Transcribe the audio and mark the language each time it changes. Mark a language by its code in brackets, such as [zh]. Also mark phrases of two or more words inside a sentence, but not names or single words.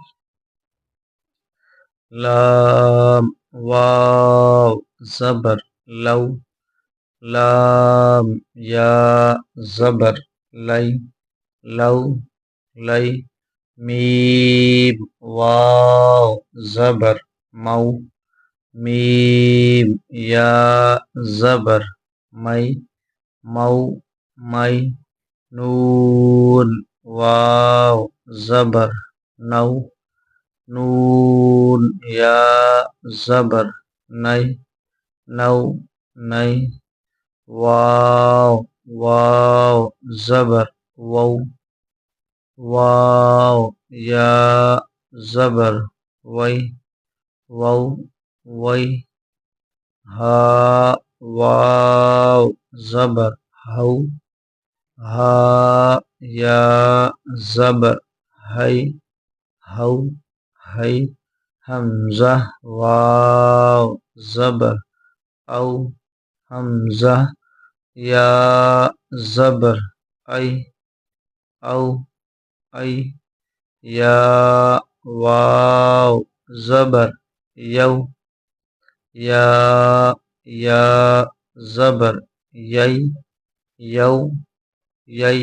[ur] لام واو زبر لو، لام یا زبر لئی، لو لئی، میم واو زبر مو، میم یا زبر مئی، مو مئی، نون واو زبر نو، نون یا زبر نئی، نو نئی، واو واو زبر وو، واو یا زبر وی، وو وی، ہا واو زبر ہو، ہا یا زبر ہے، ہو ہے، حمزہ واو زبر او، حمزہ یا زبر ای، او ای، یا واو زبر یو، یا یا زبر یئی، یو یئی۔